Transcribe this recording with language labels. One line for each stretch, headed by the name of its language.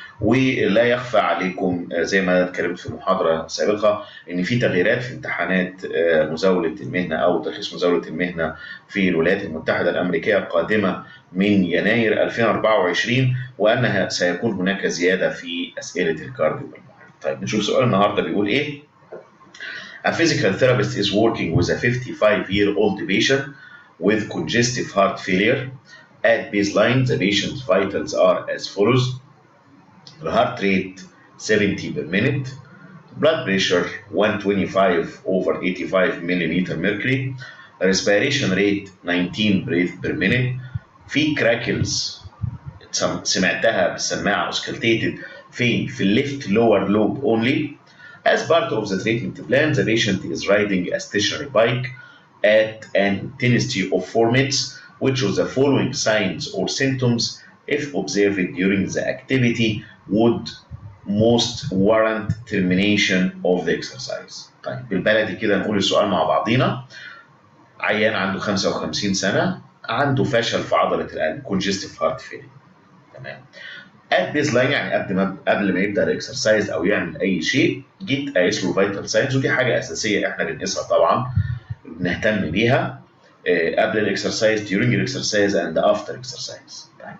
Arabic: ولا يخفى عليكم زي ما اتكلمت في محاضره سابقه ان في تغييرات في امتحانات مزاوله المهنه او ترخيص مزاوله المهنه في الولايات المتحده الامريكيه القادمه من يناير 2024، وانها سيكون هناك زياده في اسئله الكارديو بالمونري. طيب نشوف سؤال النهارده بيقول ايه.
English: A physical therapist is working with a 55-year-old patient with congestive heart failure. At baseline, the patient's vitals are as follows: the heart rate 70 per minute, blood pressure 125 over 85 millimeter mercury, respiration rate 19 breath per minute.
Arabic: في crackles سمعتها بالسماعه auscultated في الليفت
English: lower lobe only. As part of the treatment plan, the patient is riding a stationary bike at an intensity of 4 minutes. Which of the following signs or symptoms, if observed during the activity, would most warrant termination of the exercise?
Arabic: طيب بالبلدي كده نقول السؤال مع بعضينا. عيان عنده 55 سنة، عنده فشل في عضلة القلب
English: congestive heart failure.
Arabic: تمام. ات بيز لاين يعني قبل ما يبدا الاكسرسايز او يعمل اي شيء، جيت قايس له فيتال ساينز، ودي حاجه اساسيه احنا بنقيسها طبعا بنهتم بيها قبل الاكسرسايز during الاكسرسايز اند افتر اكسرسايز.